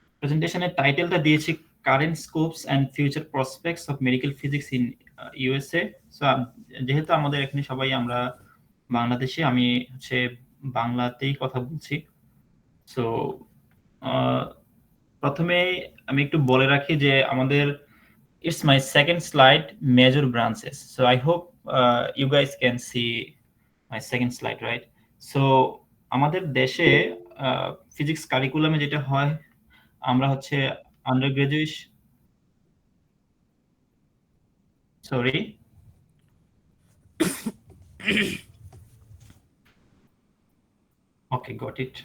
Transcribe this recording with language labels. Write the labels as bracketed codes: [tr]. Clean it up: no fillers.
[bn] প্রেজেন্টেশনের টাইটেলটা দিয়েছি current scopes and future prospects of medical physics in USA. So যেহেতু আমাদের এখানে সবাই আমরা বাংলাদেশে, আমি হচ্ছে বাংলাতেই কথা বলছি। সো প্রথমে আমি একটু বলে রাখি যে আমাদের [en] it's my second slide, major branches. So I hope you guys can see my second slide, right? [bn] So আমাদের দেশে ফিজিক্স কারিকুলামে যেটা হয়, আমরা হচ্ছে under graduation, [en] Sorry, okay, got it.